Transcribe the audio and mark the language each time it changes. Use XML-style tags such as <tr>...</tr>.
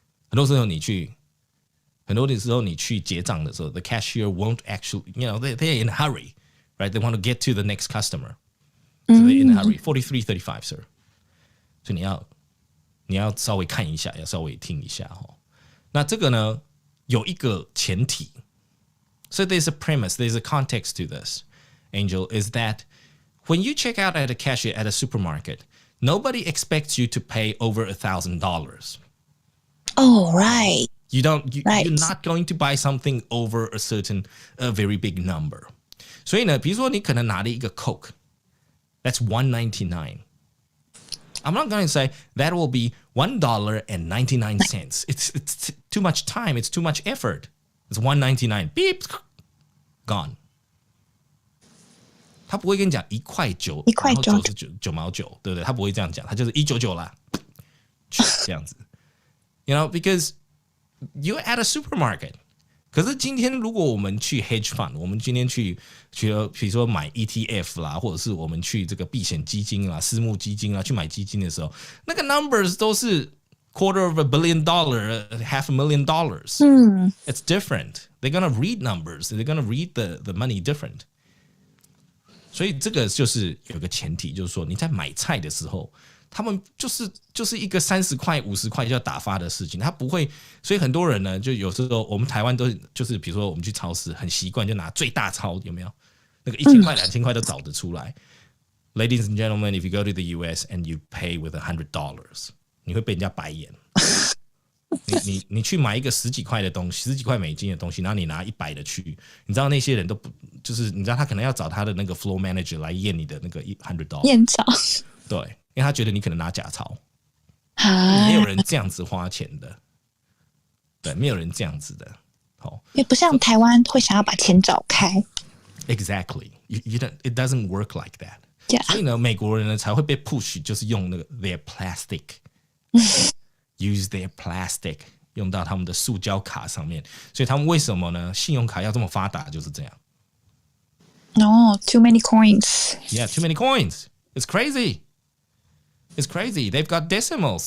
<zh>很多时候你去结账的时候</zh> <en>，the cashier won't actually, they're in a hurry, right? They want to get to the next customer, so they're in a hurry. $43.35, sir.</en> <zh>所以你要稍微看一下，要稍微听一下哈。那这个呢，有一个前提</zh> <en>，so there's a premise, there's a context to this. Angel, is that when you check out at a cashier at a supermarket, nobody expects you to pay over $1,000. Oh, right. You're not going to buy something over a very big number.</en> <zh>所以呢，比如说你可能拿了一个 Coke,</zh> <en>that's $1.99. I'm not going to say that will be $1.99. It's too much time. It's too much effort. It's $1.99. Beep, gone.</en> <zh>他不会跟你讲1.9块然后99毛9，对不对？他不会这样讲，他就是1.99啦，这样子。</zh> <en>Because you're at a supermarket.</en> <zh>可是今天如果我们去 hedge fund， 我们今天去比如说買 ETF 啦，或者是我们去这个避险基金啦、私募基金啦，去买基金的时候，那个 numbers 都是 $250 million, $500,000.</zh> <en>It's different. They're gonna read numbers. They're gonna read the money different.</en> <zh>所以这个就是有个前提，就是说你在买菜的时候，他们就是一个30块、50块就要打发的事情，他不会。所以很多人呢，就有时候我们台湾都就是比如说我们去超市，很习惯就拿最大钞，有没有？那个1000块、2000块都找得出来。</zh> <en>Ladies and gentlemen, if you go to the US and you pay with $100,</en> <zh>你会被人家白眼。你去买一个十几块的东西，十几块美金的东西，然后你拿100的去，你知道那些人都不就是你知道他可能要找他的那个 floor manager 来验你的那个$100，验钞对，因为他觉得你可能拿假钞，啊，没有人这样子花钱的，对，没有人这样子的，好，也不像台湾会想要把钱找开。</zh> <en>Exactly, you don't, it doesn't work like that. Yeah.</en> <zh>所以呢，美国人呢才会被 push， 就是用那个</zh> <en>their plastic ，use their plastic</en> <zh>用到他们的塑胶卡上面。所以他们为什么呢？信用卡要这么发达，就是这样。</zh> <en>No, too many coins. Yeah, too many coins. It's crazy. It's crazy. They've got decimals.</en>